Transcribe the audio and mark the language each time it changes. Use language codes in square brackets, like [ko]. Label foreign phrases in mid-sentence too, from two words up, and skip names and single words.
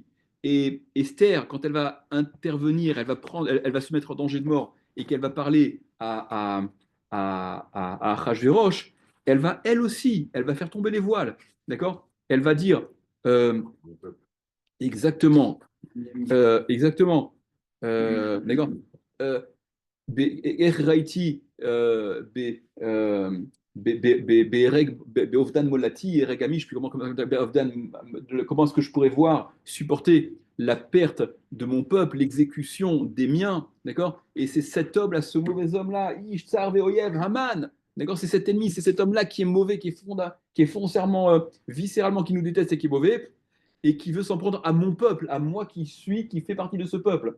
[fr] Et Esther, quand elle va intervenir, elle va se mettre en danger de mort et qu'elle va parler à Achashverosh, elle va elle aussi, elle va faire tomber les voiles, d'accord? Elle va dire euh, exactement, exactement, d'accord? Euh, [he] איך ראיתי באובדן מולדתי, [fr] רגע je sais plus comment est-ce que je pourrais voir, supporter la perte de mon peuple, l'exécution des miens, d'accord? Et c'est cet homme-là, ce mauvais homme-là, [he] איש צר ואויב, המן, [fr] d'accord? C'est cet ennemi, c'est cet homme-là qui est mauvais, qui est foncièrement, viscéralement, qui nous déteste et qui est mauvais, et qui veut s'en prendre à mon peuple, à moi qui fait partie de ce peuple.